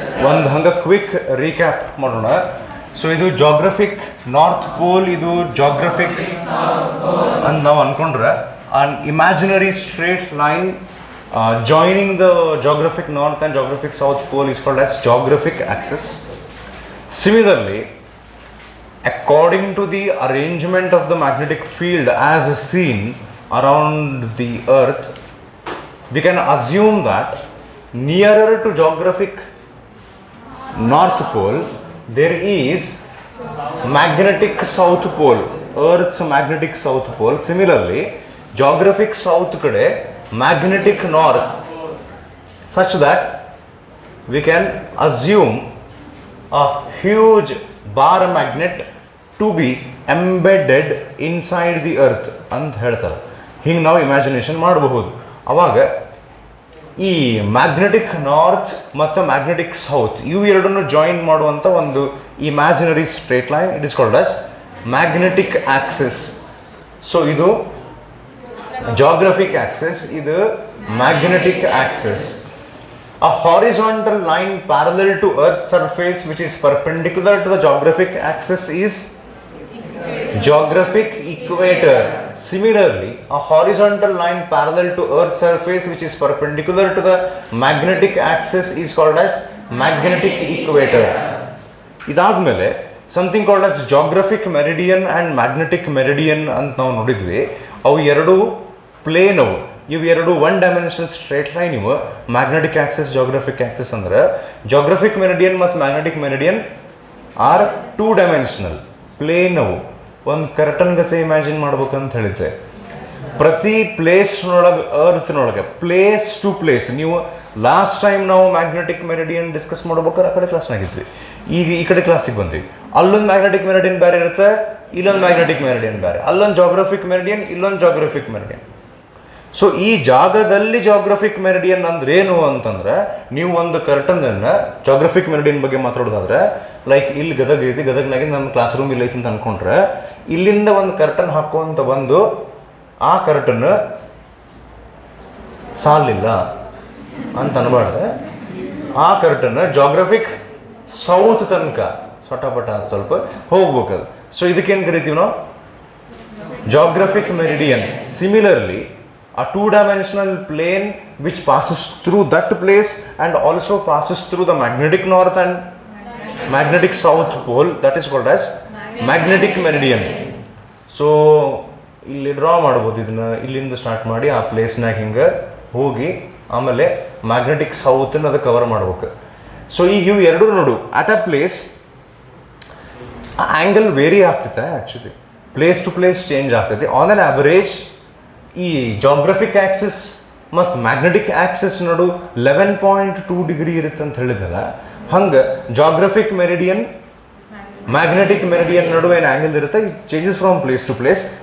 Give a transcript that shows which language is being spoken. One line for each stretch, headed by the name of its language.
Kannada: ಒಂದು ಹಂಗೆ quick recap ಮಾಡೋಣ. ಸೊ ಇದು ಜಾಗ್ರಫಿಕ್ ನಾರ್ತ್ ಪೋಲ್, ಇದು ಜಾಗ್ರಫಿಕ್ ಅಂತ ನಾವು ಅಂದ್ಕೊಂಡ್ರೆ
English: An imaginary straight line joining the geographic north and geographic south pole is called as geographic axis. Similarly, according to the arrangement of the magnetic field as seen around the earth, we can assume that nearer to geographic north pole there is magnetic south pole, earth's magnetic south pole. Similarly, geographic south kade magnetic north, such that we can assume a huge bar magnet to be embedded inside the earth
Kannada: ಅಂತ ಹೇಳ್ತಾರೆ. ಹಿಂಗೆ ನಾವು imagination ಮಾಡಬಹುದು. ಅವಾಗ ಈ magnetic north ಮತ್ತು magnetic south ಇವು ಎರಡನ್ನು ಜಾಯಿನ್ ಮಾಡುವಂಥ ಒಂದು imaginary straight line,
English: It is called as magnetic axis.
Kannada: So ಇದು ಜಾಗ್ರಫಿಕ್ ಆಕ್ಸಿಸ್, ಇದು magnetic Axis.
English: A horizontal line parallel to Earth's surface which is perpendicular to the geographic axis is geographic equator. Similarly, a horizontal line parallel to Earth's surface which is perpendicular to the magnetic axis is called as magnetic equator.
Kannada: ಇದಾದ್ಮೇಲೆ
English: something called as geographic meridian and magnetic meridian
Kannada: ಅಂತ ನಾವು ನೋಡಿದ್ವಿ. ಅವು ಎರಡು plane, ಅವು ಇವು ಎರಡು one dimensional straight line. ಇವು ಮ್ಯಾಗ್ನೆಟಿಕ್ ಆಕ್ಸಿಸ್, ಜಾಗ್ರಫಿಕ್ ಆಕ್ಸಿಸ್. ಅಂದ್ರೆ ಜಾಗ್ರಫಿಕ್ ಮೆರಿಡಿಯನ್ ಮತ್ತು magnetic meridian
English: Are two dimensional plane.
Kannada: ಅವು ಒಂದು ಕರ್ಟನ್ ಗತೆ ಇಮ್ಯಾಜಿನ್ ಮಾಡ್ಬೇಕಂತ ಹೇಳಿದ್ದೆ. ಪ್ರತಿ ಪ್ಲೇಸ್ನೊಳಗೆ, ಅರ್ತ್ನೊಳಗೆ ಪ್ಲೇಸ್ ಟು ಪ್ಲೇಸ್, ನೀವು ಲಾಸ್ಟ್ ಟೈಮ್ ನಾವು ಮ್ಯಾಗ್ನೆಟಿಕ್ ಮೆರಿಡಿಯನ್ ಡಿಸ್ಕಸ್ ಮಾಡ್ಬೇಕಾದ್ರೆ ಆ ಕಡೆ ಕ್ಲಾಸ್ನಾಗಿದ್ವಿ. ಈಗ ಈ ಕಡೆ ಕ್ಲಾಸಿಗೆ ಬಂದ್ವಿ. ಅಲ್ಲೊಂದು ಮ್ಯಾಗ್ನೆಟಿಕ್ ಮೆರಿಡಿಯನ್ ಬೇರೆ ಇರುತ್ತೆ, ಇಲ್ಲೊಂದು ಮ್ಯಾಗ್ನೆಟಿಕ್ ಮೆರಿಡಿಯನ್ ಬೇರೆ, ಅಲ್ಲೊಂದು ಜಾಗ್ರಫಿಕ್ ಮೆರಿಡಿಯನ್, ಇಲ್ಲೊಂದು ಜಾಗ್ರಫಿಕ್ ಮೆರಿಡಿಯನ್. ಸೊ ಈ ಜಾಗದಲ್ಲಿ ಜಾಗ್ರಫಿಕ್ ಮೆರಿಡಿಯನ್ ಅಂದ್ರೆ ಏನು ಅಂತಂದ್ರೆ, ನೀವು ಒಂದು ಕರ್ಟನನ್ನು ಜಾಗ್ರಫಿಕ್ ಮೆರಿಡಿಯನ್ ಬಗ್ಗೆ ಮಾತಾಡೋದಾದ್ರೆ, ಲೈಕ್ ಇಲ್ಲಿ ಗದಗ ಐತಿ, ಗದಗ್ನಾಗೆ ನಮ್ಮ ಕ್ಲಾಸ್ ರೂಮ್ ಇಲ್ಲ ಐತಿ ಅಂತ ಅನ್ಕೊಂಡ್ರೆ, ಇಲ್ಲಿಂದ ಒಂದು ಕರ್ಟನ್ ಹಾಕುವಂತ ಬಂದು ಆ ಕರ್ಟನ್ ಸಾಲಿಲ್ಲ ಅಂತ ಅನ್ಬಾರ್ದು. ಆ ಕರ್ಟನ್ ಜಾಗ್ರಫಿಕ್ ಸೌತ್ ತನಕ ಸೊಟಪಟ ಸ್ವಲ್ಪ ಹೋಗ್ಬೇಕದು. ಸೊ ಇದಕ್ಕೇನು ಕರಿತೀವಿ ನಾವು? Geographic meridian.
English: Similarly, a two-dimensional plane which passes through that place and also passes through the magnetic north and magnetic south pole, that is called as magnetic meridian.
Kannada: So ಇಲ್ಲಿ draw ಮಾಡ್ಬೋದು ಇದನ್ನ. ಇಲ್ಲಿಂದ start ಮಾಡಿ ಆ ಪ್ಲೇಸ್ನಾಗ ಹಿಂಗೆ ಹೋಗಿ ಆಮೇಲೆ magnetic ಸೌತನ್ನು ಅದು ಕವರ್ ಮಾಡ್ಬೇಕು. ಸೊ ಈಗ ಇವು ಎರಡು ನೋಡು, ಅಟ್ ಅ ಪ್ಲೇಸ್ ಆ ಆ್ಯಂಗಲ್ ವೇರಿ ಆಗ್ತೈತೆ. Actually place to place change ಆಗ್ತೈತಿ. ಆನ್ ಅನ್ ಆವರೇಜ್ ಈ ಜಾಗ್ರಫಿಕ್ ಆಕ್ಸಿಸ್ ಮತ್ತು ಮ್ಯಾಗ್ನೆಟಿಕ್ ಆಕ್ಸಿಸ್ ನಡು 11.2 ಡಿಗ್ರಿ ಇರುತ್ತೆ ಅಂತ ಹೇಳಿದ್ನಲ್ಲ, ಹಂಗೆ ಜಾಗ್ರಫಿಕ್ ಮೆರಿಡಿಯನ್ ಮ್ಯಾಗ್ನೆಟಿಕ್ ಮೆರಿಡಿಯನ್ ನಡುವೆ ಏನು ಆ್ಯಂಗಲ್ ಇರುತ್ತೆ,
English: It changes from place to place.